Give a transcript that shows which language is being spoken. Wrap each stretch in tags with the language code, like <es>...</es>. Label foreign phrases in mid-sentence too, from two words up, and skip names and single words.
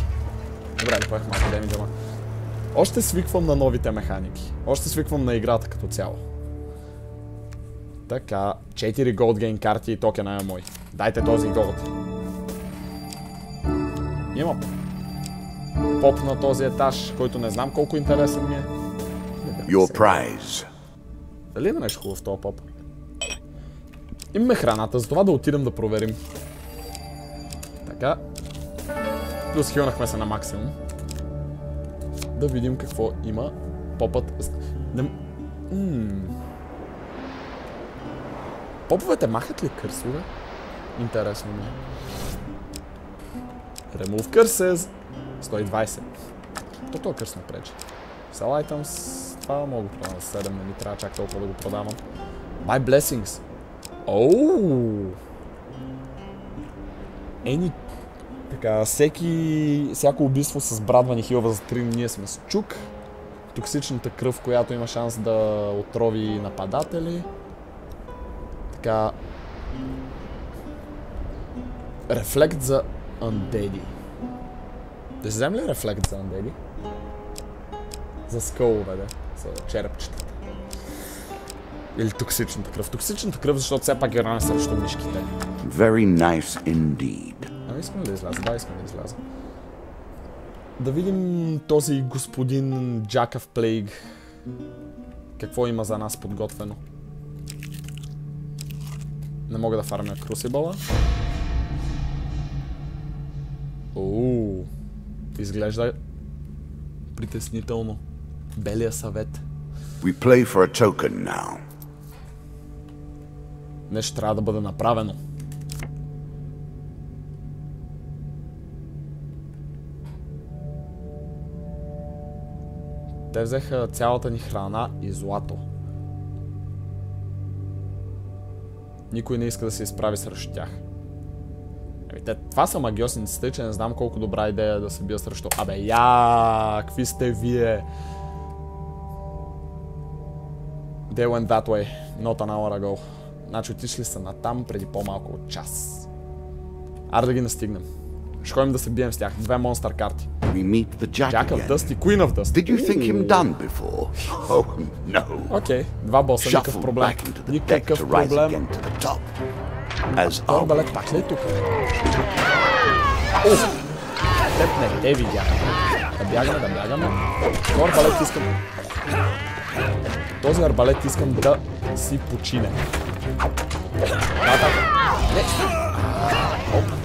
<bg>Добре, да поех малко демиджа, ама. Още свиквам на новите механики. Още свиквам на играта като цяло. Така, 4 Gold Gain карти и токена е мой. Дайте този Gold. Има поп на този етаж, който не знам колко интересен ми е.</bg> <en>Your prize.</en> <bg>Дали има нещо хубаво в този поп? Имаме храната, затова да отидем да проверим. Така. Плюс хилнахме се на максимум. Да видим какво има. Попът... Поповете махат ли кърсове? Интересно ми е.</bg> <en>Remove curses.</en> <bg>120. То това кърс не пречи.</bg> <en>Sell items.</en> <bg>Това мога да продавам за 7, не ми трябва чак толкова да го продавам.</bg> <en>Buy blessings.</en> <bg>Оу! Така, всяко убийство с брадвани хилва за 3, ние сме с чук. Токсичната кръв, която има шанс да отрови нападатели. Така... Рефлект за Undead. Да си взем ли рефлект за Undead? За скълове, да. За черепчетата. Или токсичната кръв. Токсичната кръв, защото все пак грана срещу мишките.</bg> <en>Very nice indeed.</en> <bg>Искам да изляза? Да, искам да изляза. Да видим този господин Jack of Plague. Какво има за нас подготвено? Не мога да фармя Крусибъла. Ооо. Изглежда притеснително. Белия съвет.</bg> <en>We play for a token now.</en> <bg>Нещо трябва да бъде направено. Те взеха цялата ни храна и злато. Никой не иска да се изправи срещу тях. Това са магиосниците, че не знам колко добра идея е да се бия срещу... Абе, какви сте вие?</bg> <en>They went that way, not an hour ago.</en> <bg>Значи отишли са натам преди по-малко от час. Аре да ги настигнем. Ще ходим да се бием с тях. 2 монстър карти.</bg> <en>We meet the Jack Jack of again.</en> <bg>Dust и Queen of Dust.</bg> <en>Did you think him done before? Oh, no.</en> <bg>Окей, 2 боса, никакъв</bg> <en>Shuffle</en> <bg>проблем.</bg> <en>back into the deck</en> <bg>Никакъв</bg> <en>to rise</en> <bg>проблем.</bg> <en>again to the top. As</en> <bg>Арбалет пак ли е тук? Уф! Теб не те видях. Да бягаме. Този арбалет искам... Този арбалет искам да си почине. Не! Оп!</bg>